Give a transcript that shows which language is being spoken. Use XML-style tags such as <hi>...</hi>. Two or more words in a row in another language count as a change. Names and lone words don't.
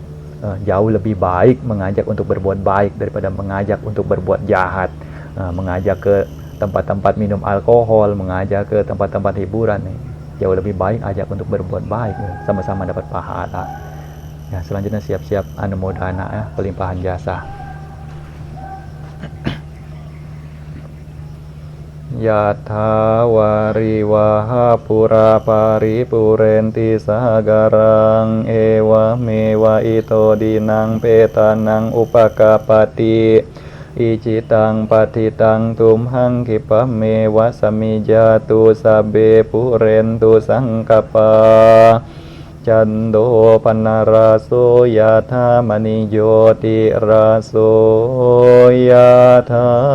<id>Jauh lebih baik mengajak untuk berbuat baik daripada mengajak untuk berbuat jahat. Mengajak ke tempat-tempat minum alkohol, mengajak ke tempat-tempat hiburan. Jauh lebih baik ajak untuk berbuat baik, sama-sama dapat pahala. Ya, selanjutnya siap-siap anumodana, pelimpahan jasa.</id> <pi>Yatha wariwaha pura paripurenti sagarang ewa mewa ito dinang petanang upakapati icitang patitang tumhang kipamewa samijatu sabe purentu sangkapa Cando panaraso yatha manijoti raso yatha</pi>